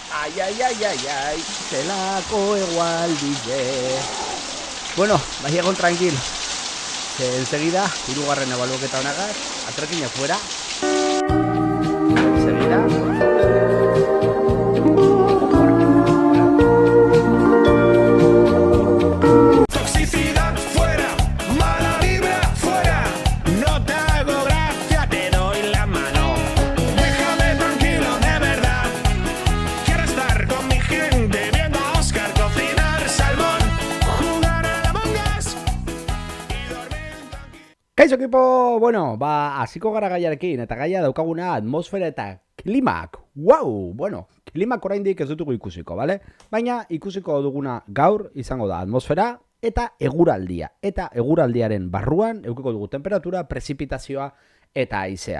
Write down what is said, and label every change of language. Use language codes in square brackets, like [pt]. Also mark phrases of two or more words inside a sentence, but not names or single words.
[eu] Ai, zelako egualdize. Bueno, bai egon tranquil. Enseguida, hirugarren ebaluaketa honagaz, atrekin afuera. Enseguida. [es] Toxicidad fuera, mala vibra fuera. No te hago gracia, te doy la mano. Déjame tranquilo, de verdad. Quiero estar con mi gente viendo a Oscar cocinar salmón, jugar a la Us y dormir tranquilo. [eu] Kaixo ekipo, bueno, hasiko gara gaiarekin, eta gaia daukaguna atmosfera eta klimak. Wow, bueno, klimak oraindik ez dutugu ikusiko, bale? Baina ikusiko duguna gaur izango da atmosfera eta eguraldia. Eta eguraldiaren barruan eukiko dugu temperatura, prezipitazioa eta haizea.